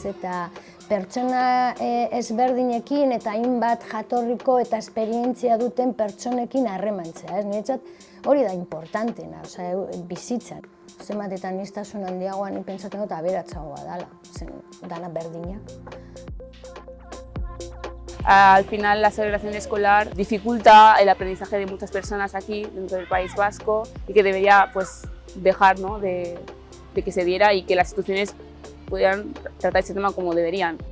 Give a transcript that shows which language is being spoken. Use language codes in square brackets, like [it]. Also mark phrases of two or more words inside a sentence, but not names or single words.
[eu] Eta pertsona ezberdinekin eta hainbat jatorriko eta esperientzia duten pertsonekin harremantzea, ez? Niretzat hori da importantena, bizitzan. Zenbat eta aniztasun handiagoan nik pentsatzen dut aberatsagoa dela, dana berdinak. [es] Al final, la segregación escolar dificulta el aprendizaje de muchas personas aquí dentro del País Vasco y que debería dejar de que se diera y que las instituciones pudieran tratar este tema como deberían.